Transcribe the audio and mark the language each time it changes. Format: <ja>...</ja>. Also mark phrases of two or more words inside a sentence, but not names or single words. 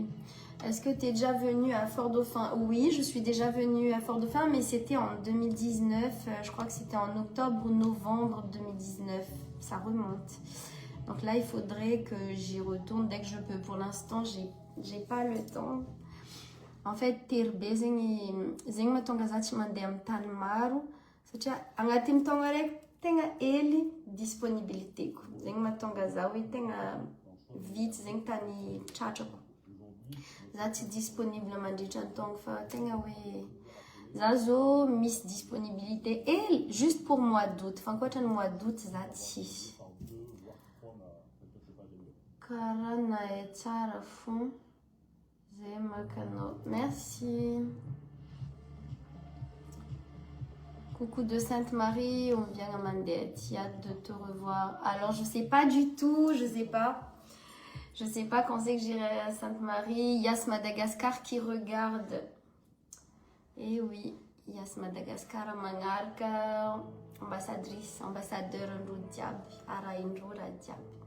<fr>Est-ce que tu es déjà venue à Fort-Dauphin? Oui, je suis déjà venue à Fort-Dauphin, mais c'était en 2019. Je crois que c'était en octobre ou novembre 2019. Ça remonte. Donc là, il faudrait que j'y retourne dès que je peux. Pour l'instant, j'ai pas le temps. En fait,</fr> <mg>terbe zegny mahatonga za tsy mandeha amin'ny tany maro satria agnatin'ny taogna raiky tegna hely disponibilitéko. Zegny mahatonga za hoe tegna vite zegny tany tratrako. Za tsy disponible mandritra ny taogno fa tegna hoe za zo misy disponibilité hely</mg> <fr>juste pour mois d'août.</fr> <mg>Fa ankoatra ny</mg> <fr>mois d'août</fr> <mg>za tsy. Karaha nahay tsara fô zay makanao.</mg> <fr>Merci. Coucou de Sainte-Marie, on vient à Mandette. Hâte de te revoir. Alors je sais pas du tout, je sais pas. Je sais pas quand c'est que j'irai à Sainte-Marie. Yas Madagascar qui regarde. Eh oui, Yas Madagascar Mangarka, ambassadrice, ambassadeur Roudiab, Araindro Radiab.</fr>